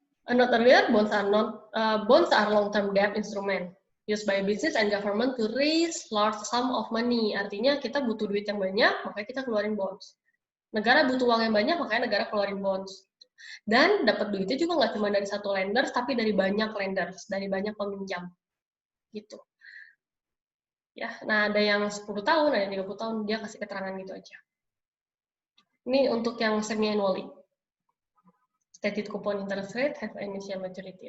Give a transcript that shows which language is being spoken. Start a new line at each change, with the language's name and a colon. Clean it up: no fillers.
English: A note earlier, bonds are long-term debt instrument used by business and government to raise large sum of money.
Indonesian: Artinya kita butuh duit yang banyak, makanya kita keluarin bonds. Negara butuh uang yang banyak, makanya negara keluarin bonds. Dan dapat duitnya juga nggak cuma dari satu lenders, tapi dari banyak lenders, dari banyak peminjam. gitu. Ya, nah ada yang 10 tahun, ada yang 30 tahun, dia kasih keterangan gitu aja. Ini untuk yang semi-annually.
English: Stated coupon interest rate have initial maturity.